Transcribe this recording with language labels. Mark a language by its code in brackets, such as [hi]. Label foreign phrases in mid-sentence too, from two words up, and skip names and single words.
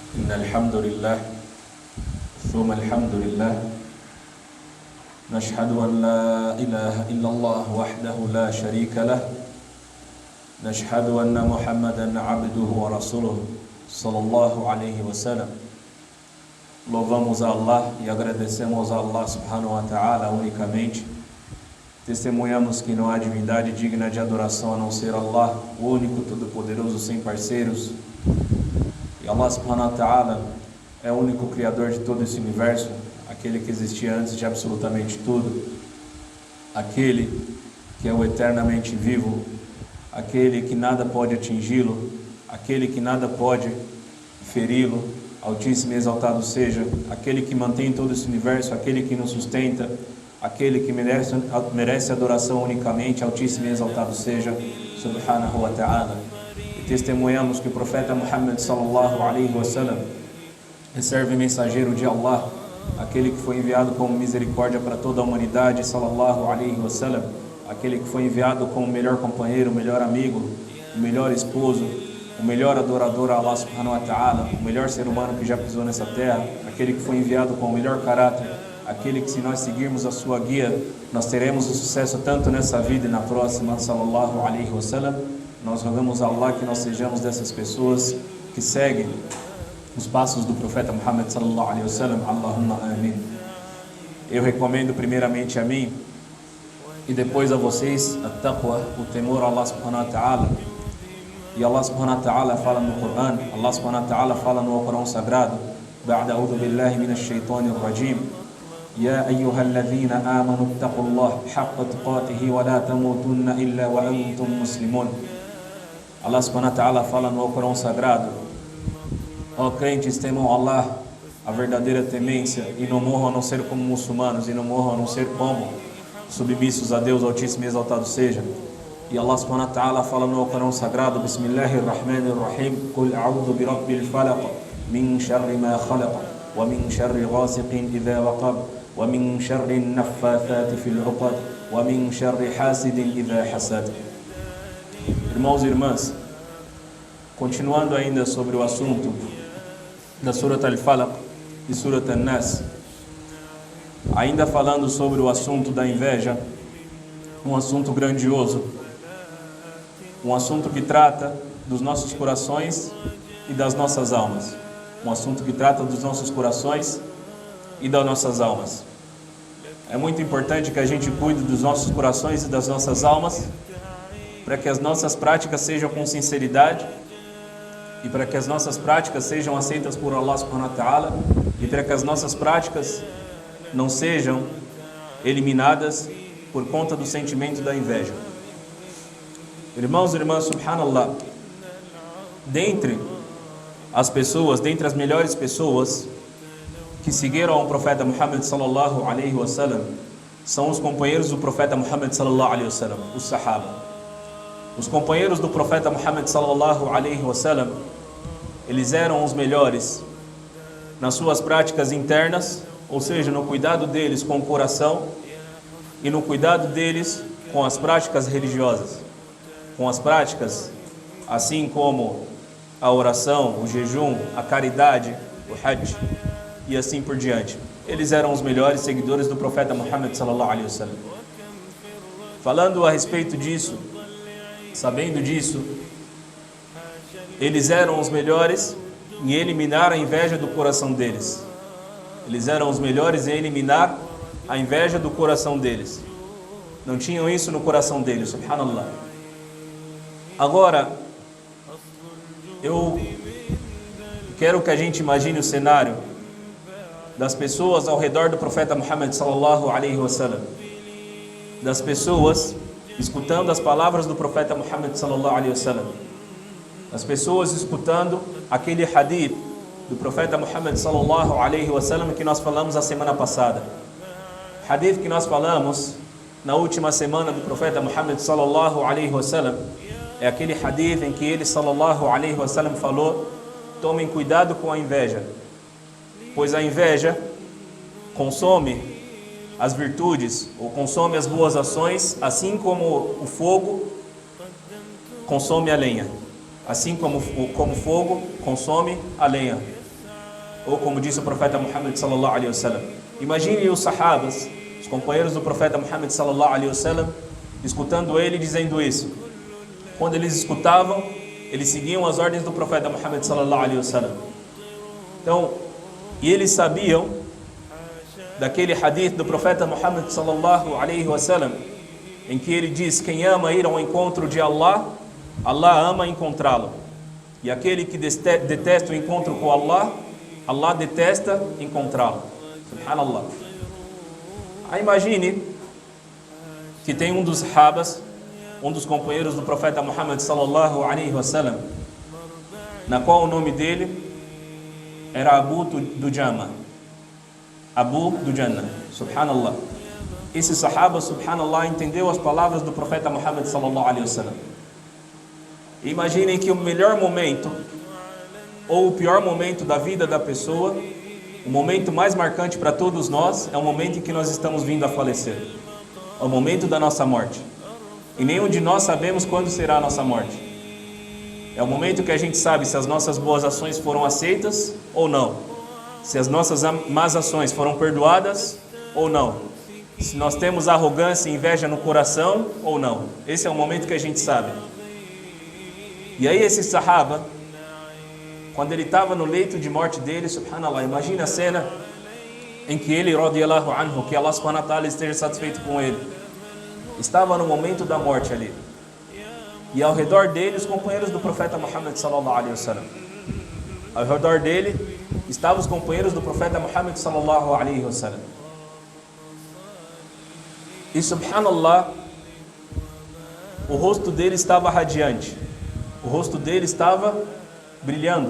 [ar] إن الحمد لله ثم الحمد لله نشهد أن لا إله إلا الله وحده لا شريك له نشهد أن محمدا عبده ورسوله صلى الله عليه وسلم. [pt] Louvamos a Allah e agradecemos a Allah [ar] سبحانه وتعالى [pt] unicamente. Testemunhamos que não há divindade digna de adoração a não ser Allah, o único, todo-poderoso, sem parceiros. E Allah [ar] سبحانه وتعالى [pt] é o único criador de todo esse universo, aquele que existia antes de absolutamente tudo, aquele que é o eternamente vivo, aquele que nada pode atingi-lo, aquele que nada pode feri-lo, Altíssimo e exaltado seja, aquele que mantém todo esse universo, aquele que nos sustenta, aquele que merece adoração unicamente, Altíssimo e exaltado seja, [ar] سبحانه وتعالى. [pt] E testemunhamos que o profeta Muhammad [ar] صلى الله عليه وسلم [pt] é servo e mensageiro de Allah, aquele que foi enviado como misericórdia para toda a humanidade, [ar] صلى الله عليه وسلم, [pt] aquele que foi enviado como o melhor companheiro, o melhor amigo, o melhor esposo, o melhor adorador a Allah [ar] سبحانه وتعالى, [pt] o melhor ser humano que já pisou nessa terra, aquele que foi enviado com o melhor caráter, aquele que, se nós seguirmos a sua guia, nós teremos o sucesso tanto nessa vida e na próxima, [ar] صلى الله عليه وسلم. [pt] Nós rogamos a Allah que nós sejamos dessas pessoas que seguem os passos do profeta Muhammad [ar] صلى الله عليه وسلم. اللهم آمين. [pt] Eu recomendo primeiramente a mim e depois a vocês at-taqwa, o temor a Allah [ar] سبحانه وتعالى. [pt] E Allah [ar] سبحانه وتعالى [pt] fala no Coran, Allah [ar] سبحانه وتعالى [pt] fala no Corão Sagrado, [ar] بعد أعوذ بالله من الشيطان الرجيم يا أيها الذين آمنوا اتقوا الله حق تقاته ولا تموتن إلا وأنتم مسلمون. [pt] Allah [ar] سبحانه وتعالى [pt] fala no Corão Sagrado: ó crentes, temam Allah, a verdadeira temência, e não morram a não ser como muçulmanos, e não morram a não ser como submissos a Deus, Altíssimo e exaltado seja. E Allah [ar] سبحانه وتعالى [pt] fala no Corão Sagrado: [ar] بسم الله الرحمن الرحيم قل أعوذ برب الفلق من شر ما خلق ومن شر غاسق إذا وقب ومن شر النفاثات في العقد ومن شر حاسد إذا حسد. [pt] Irmãos e irmãs, continuando ainda sobre o assunto da Surat al-Falaq e Surat an-Nas, ainda falando sobre o assunto da inveja, um assunto grandioso, um assunto que trata dos nossos corações e das nossas almas, um assunto que trata dos nossos corações e das nossas almas. É muito importante que a gente cuide dos nossos corações e das nossas almas, para que as nossas práticas sejam com sinceridade e para que as nossas práticas sejam aceitas por Allah [ar] سبحانه وتعالى [pt] e para que as nossas práticas não sejam eliminadas por conta do sentimento da inveja. Irmãos e irmãs, subhanallah, dentre as pessoas, dentre as melhores pessoas que seguiram ao profeta Muhammad [ar] صلى الله عليه وسلم, [pt] são os companheiros do profeta Muhammad [ar] صلى الله عليه وسلم, [pt] os sahaba. Os companheiros do profeta Muhammad [ar] صلى الله عليه وسلم, [pt] eles eram os melhores nas suas práticas internas, ou seja, no cuidado deles com o coração e no cuidado deles com as práticas religiosas, com as práticas assim como a oração, o jejum, a caridade, o hajj e assim por diante. Eles eram os melhores seguidores do profeta Muhammad [ar] صلى الله عليه وسلم. [pt] Falando a respeito disso, sabendo disso, eles eram os melhores em eliminar a inveja do coração deles. Eles eram os melhores em eliminar a inveja do coração deles. Não tinham isso no coração deles, subhanallah. Agora, eu quero que a gente imagine o cenário das pessoas ao redor do profeta Muhammad [ar] صلى الله عليه وسلم, [pt] das pessoas escutando as palavras do profeta Muhammad [ar] صلى الله عليه وسلم, [pt] as pessoas escutando aquele hadith do profeta Muhammad [ar] صلى الله عليه وسلم [pt] que nós falamos a semana passada. Hadith que nós falamos na última semana do profeta Muhammad [ar] صلى الله عليه وسلم [pt] é aquele hadith em que ele [ar] صلى الله عليه وسلم [pt] falou: tomem cuidado com a inveja, pois a inveja consome as virtudes ou consome as boas ações, assim como o fogo consome a lenha, assim como o fogo consome a lenha. Ou como disse o profeta Muhammad [ar] صلى الله عليه وسلم. [pt] Imagine os sahabas, os companheiros do profeta Muhammad [ar] صلى الله عليه وسلم, [pt] escutando ele dizendo isso. Quando eles escutavam, eles seguiam as ordens do profeta Muhammad [ar] صلى الله عليه وسلم. [pt] Então, e eles sabiam daquele hadith do profeta Muhammad [ar] صلى الله عليه وسلم, [pt] em que ele diz: quem ama ir ao encontro de Allah, Allah ama encontrá-lo. E aquele que detesta o encontro com Allah, Allah detesta encontrá-lo. Subhanallah. Aí imagine que tem um dos sahabas, um dos companheiros do profeta Muhammad [ar] صلى الله عليه وسلم, [pt] na qual o nome dele era Abu Dujana. Abu Dujana. Subhanallah. Esse sahaba, subhanallah, entendeu as palavras do profeta Muhammad [ar] صلى الله عليه وسلم. [pt] Imaginem que o melhor momento ou o pior momento da vida da pessoa, o momento mais marcante para todos nós, é o momento em que nós estamos vindo a falecer. É o momento da nossa morte. E nenhum de nós sabemos quando será a nossa morte. É o momento que a gente sabe se as nossas boas ações foram aceitas ou não. Se as nossas más ações foram perdoadas ou não. Se nós temos arrogância e inveja no coração ou não. Esse é o momento que a gente sabe. E aí esse sahaba, quando ele estava no leito de morte dele, subhanallah, imagina a cena em que ele, [ar] رضي الله عنه, [pt] que Allah [ar] سبحانه وتعالى [pt] esteja satisfeito com ele, estava no momento da morte ali. E ao redor dele, os companheiros do profeta Muhammad [ar] صلى الله عليه وسلم. [pt] Ao redor dele, estavam os companheiros do profeta Muhammad [ar] صلى الله عليه وسلم. [pt] E subhanallah, o rosto dele estava radiante. O rosto dele estava brilhando.